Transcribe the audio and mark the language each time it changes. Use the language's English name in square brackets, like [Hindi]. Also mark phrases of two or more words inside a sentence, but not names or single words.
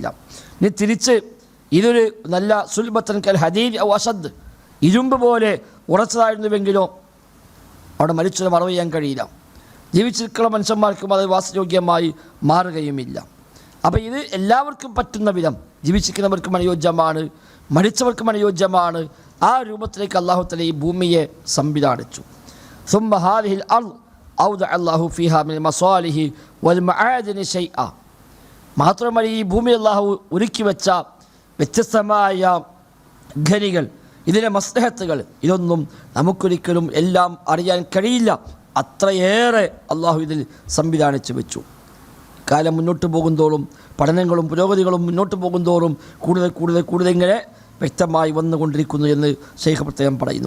[Malayalam] ഇനി തിരിച്ച് ഇതൊരു നല്ല [Arabic] صلبة كالحديد أو أشد, [Malayalam] ഇരുമ്പ് പോലെ ഉറച്ചതായിരുന്നുവെങ്കിലോ അവിടെ മരിച്ചത് മറവ് ചെയ്യാൻ കഴിയില്ല. ജീവിച്ചിരിക്കുന്ന മനുഷ്യന്മാർക്കും അത് വാസയോഗ്യമായി മാറുകയുമില്ല. അപ്പോൾ ഇത് എല്ലാവർക്കും പറ്റുന്ന വിധം ജീവിച്ചിരിക്കുന്നവർക്കും അനുയോജ്യമാണ്, മരിച്ചവർക്കും അനുയോജ്യമാണ്. ആ രൂപത്തിലേക്ക് അള്ളാഹു തആല ഈ ഭൂമിയെ സംവിധാനിച്ചു. [Arabic] ثم هذه الأرض أودع الله فيها من المصالح والمعادن شيئا. [Malayalam] മാത്രമല്ല ഈ ഭൂമി അള്ളാഹു ഒരുക്കി വെച്ച വ്യത്യസ്തമായ ഖനികൾ, ഇതിലെ മസ്ലഹത്തുകൾ, ഇതൊന്നും നമുക്കൊരിക്കലും എല്ലാം അറിയാൻ കഴിയില്ല. അത്രയേറെ അള്ളാഹു ഇതിൽ സംവിധാനിച്ചു വെച്ചു. കാലം മുന്നോട്ട് പോകുന്തോറും പഠനങ്ങളും പുരോഗതികളും മുന്നോട്ട് പോകുന്തോറും കൂടുതൽ കൂടുതൽ കൂടുതൽ ഇങ്ങനെ വ്യക്തമായി വന്നുകൊണ്ടിരിക്കുന്നു എന്ന് ശൈഖ് പ്രത്യേകം പറയുന്നു.